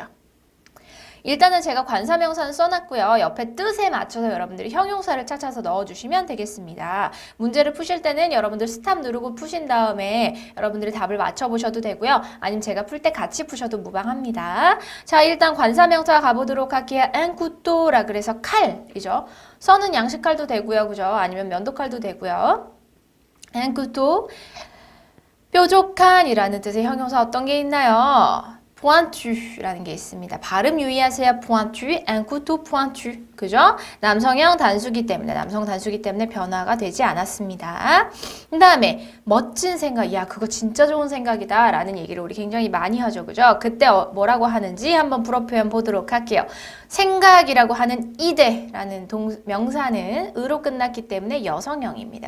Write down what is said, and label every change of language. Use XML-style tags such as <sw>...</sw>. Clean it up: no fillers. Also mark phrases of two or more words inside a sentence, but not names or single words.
<ko>일단은 제가 관사명사는 써놨고요. 옆에 뜻에 맞춰서 여러분들이 형용사를 찾아서 넣어주시면 되겠습니다. 문제를 푸실 때는 여러분들 스탑 누르고 푸신 다음에 여러분들이 답을 맞춰보셔도 되고요. 아니면 제가 풀 때 같이 푸셔도 무방합니다. 자, 일단 관사명사 가보도록 할게요.</ko> <fr>un couteau</fr> <ko>라 그래서 칼이죠. 써는 양식칼도 되고요. 그죠? 아니면 면도칼도 되고요.</ko> <fr>un couteau</fr> <ko>뾰족한이라는 뜻의 형용사 어떤 게 있나요? pointu라는 게 있습니다. 발음 유의하세요.</ko> <fr>pointu, un couteau pointu.</fr> <ko>그죠? 남성형 단수기 때문에, 남성 단수기 때문에 변화가 되지 않았습니다. 그 다음에 멋진 생각, 야 그거 진짜 좋은 생각이다 라는 얘기를 우리 굉장히 많이 하죠. 그죠? 그때 뭐라고 하는지 한번 불어 표현 보도록 할게요. 생각이라고 하는 이데라는 명사는 으로 끝났기 때문에 여성형입니다.</ko>